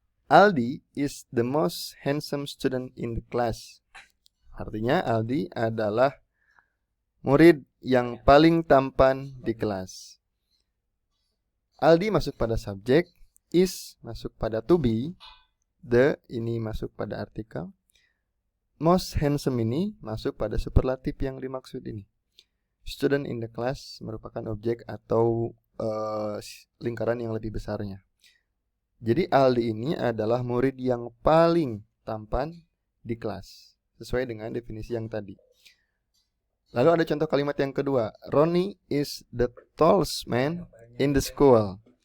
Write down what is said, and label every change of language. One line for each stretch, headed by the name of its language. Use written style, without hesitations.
English: Aldi is the most handsome student in the class.
Indonesian: Artinya Aldi adalah murid yang paling tampan di kelas. Aldi masuk pada subjek, is masuk pada to be, the ini masuk pada artikel, most handsome ini masuk pada superlatif yang dimaksud ini.
English: Student in the class
Indonesian: merupakan objek atau lingkaran yang lebih besarnya. Jadi Aldi ini adalah murid yang paling tampan di kelas, sesuai dengan definisi yang tadi. Lalu ada contoh kalimat yang kedua.
English: Ronnie is the tallest man in the school.